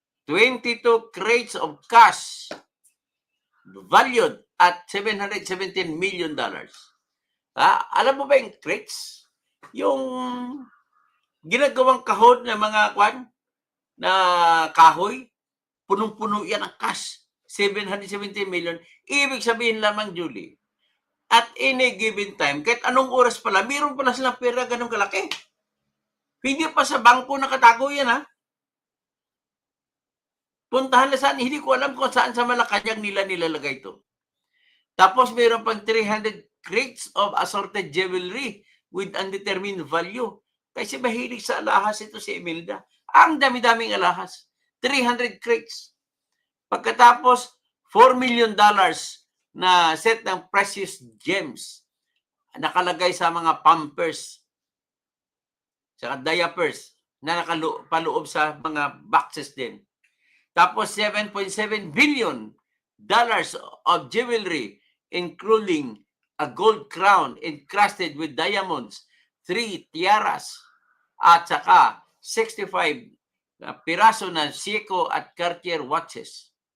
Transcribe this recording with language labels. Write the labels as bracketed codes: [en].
[en] 22 crates of cash valued at $717 million. [tl] Alam mo ba yung crates? Yung ginagawang kahon ng mga na kahoy, punong-puno yan ang cash. 717 million. Ibig sabihin lamang, Julie, [en] at any given time, [tl] kahit anong oras pala, mayroon pala silang pera ganun kalaki. Hindi pa sa bangko nakatago yan, ha? Puntahan na saan, hindi ko alam kung saan sa Malacanang nila nilalagay ito. Tapos mayroon pang [en] 300 crates of assorted jewelry with undetermined value. [tl] Kasi mahilig sa alahas ito si Imelda. Ang dami-daming alahas. [en] 300 crates. [tl] Pagkatapos, $4 million na set ng precious gems nakalagay sa mga pampers sa diapers na nakapaloob sa mga boxes din. Tapos [en] $7.7 billion of jewelry, including a gold crown encrusted with diamonds, 3 tiaras, [tl] at saka 65 piraso ng [en] Seiko at Cartier watches.